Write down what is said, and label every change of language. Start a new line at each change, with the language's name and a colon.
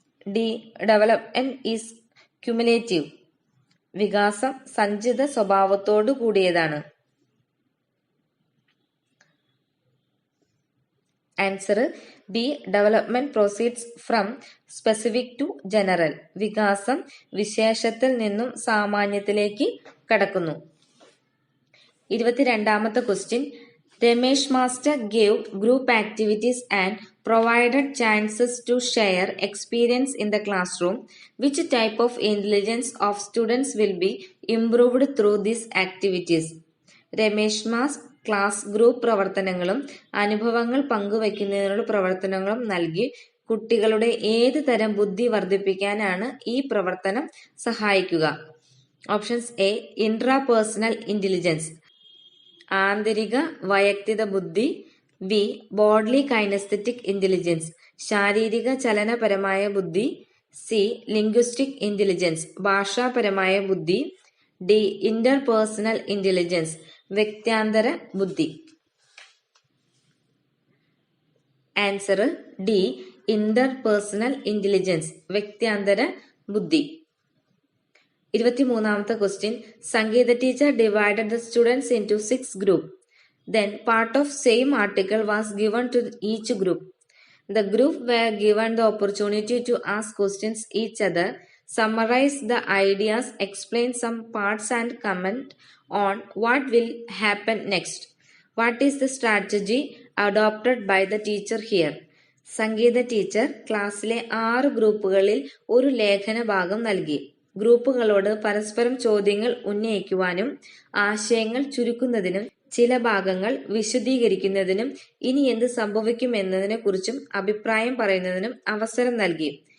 Malayalam: D
English: development is cumulative,
Malayalam: വികാസം സഞ്ചിത സ്വഭാവത്തോടു കൂടിയതാണ്.
English: answer B development proceeds from specific to general,
Malayalam: വികാസം വിശേഷത്തിൽ നിന്നും സാമാന്യത്തിലേക്ക് കടക്കുന്നു.
English: 22ാമത്തെ question, Ramesh master gave group activities and provided chances to share experience in the classroom. Which type of intelligence of students will be improved through these activities?
Malayalam: Ramesh mass class group പ്രവർത്തനങ്ങളും അനുഭവങ്ങൾ പങ്കുവയ്ക്കുന്നതിനുള്ള പ്രവർത്തനങ്ങളും നൽകി കുട്ടികളുടെ ഏത് തരം ബുദ്ധി വർദ്ധിപ്പിക്കാനാണ് ഈ പ്രവർത്തനം സഹായിക്കുക?
English: options A intrapersonal intelligence,
Malayalam: ആന്തരിക വൈയക്തിക ബുദ്ധി.
English: B bodily kinesthetic intelligence,
Malayalam: ശാരീരിക ചലനപരമായ ബുദ്ധി.
English: C linguistic intelligence,
Malayalam: ഭാഷാപരമായ ബുദ്ധി.
English: D interpersonal intelligence,
Malayalam: വ്യക്ത്യാന്തര ബുദ്ധി.
English: answer D interpersonal intelligence,
Malayalam: വ്യക്ത്യാന്തര ബുദ്ധി.
English: 23ാമത്തെ question. Sangeetha teacher divided the students into 6 groups. Then part of same article was given to each group. The group were given the opportunity to ask questions each other, summarize the ideas, explain some parts and comment on what will happen next. What is the strategy adopted by the teacher here?
Malayalam: Sangeetha teacher ക്ലാസ്സിലെ 6 ഗ്രൂപ്പുകളിൽ ഒരു ലേഖന ഭാഗം നൽകി. ഗ്രൂപ്പുകളോട് പരസ്പരം ചോദ്യങ്ങൾ ഉന്നയിക്കുവാനും ആശയങ്ങൾ ചുരുക്കുന്നതിനും ചില ഭാഗങ്ങൾ വിശദീകരിക്കുന്നതിനും ഇനി എന്ത് സംഭവിക്കുമെന്നതിനെ കുറിച്ചും അഭിപ്രായം പറയുന്നതിനും അവസരം നൽകി.